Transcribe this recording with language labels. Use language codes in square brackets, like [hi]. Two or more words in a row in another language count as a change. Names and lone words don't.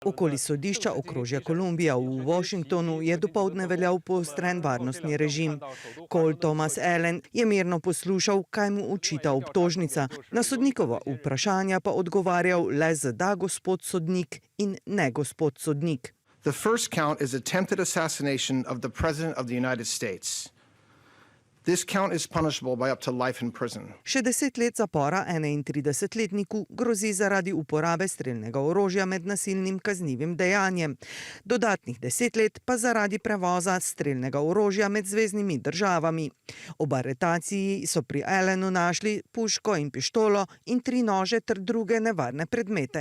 [sl] Okoli sodišča okrožja Kolumbija v Washingtonu je dopoldne veljal poostren varnostni režim. Cole Thomas Allen je mirno poslušal, kaj mu očita obtožnica. Na sodnikovo vprašanja pa odgovarjal le z da, gospod sodnik, in ne, gospod sodnik. [en] The first count is attempted assassination of the President of the United States. This count is punishable by up to life in prison. [sl] Še 10 let zapora 31-letniku grozi zaradi uporabe strelnega orožja med nasilnim kaznivim dejanjem. Dodatnih 10 let pa zaradi prevoza strelnega orožja med zveznimi državami. Ob aretaciji so pri Allenu našli puško in pištolo in 3 nože ter druge nevarne predmete.